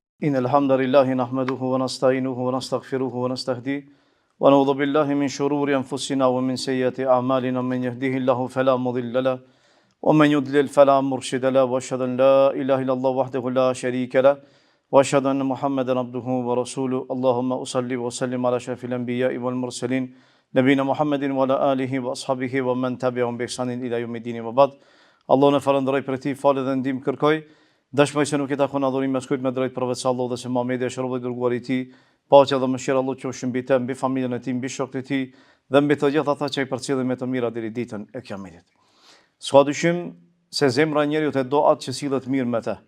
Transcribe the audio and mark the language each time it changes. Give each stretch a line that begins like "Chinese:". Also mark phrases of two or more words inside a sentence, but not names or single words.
Arabic: إن الحمد لله نحمده ونستعينه ونستغفره ونستهديه ونعوذ بالله من شرور أنفسنا ومن سيئات أعمالنا من يهده الله فلا مضل له ومن يضلل فلا مرشد له وأشهد أن لا إله إلا الله وحده لا شريك له وأشهد أن محمدا عبده ورسوله اللهم أصلي وسلم على أشرف الأنبياء والمرسلين نبينا محمد وعلى آله وأصحابه ومن تبعهم بإحسان إلى يوم الدين وبعد الله
Albanian: në falënderoj për ti, falë dhe ndim kërkoj. Dashmoj se nuk i takon adhurim mes kujt me drejt përveç Allahut dhe se Muhamedi është rob i dërguar i tij, paqja dhe mëshira e Allahut qofshin mbi të, mbi familjen e tij, mbi shokët e tij dhe mbi të gjithë ata që i përcjellin me të mira deri ditën e Kiametit. S'ka dyshim se zemra e njeriu të do atë që sillet mirë me të.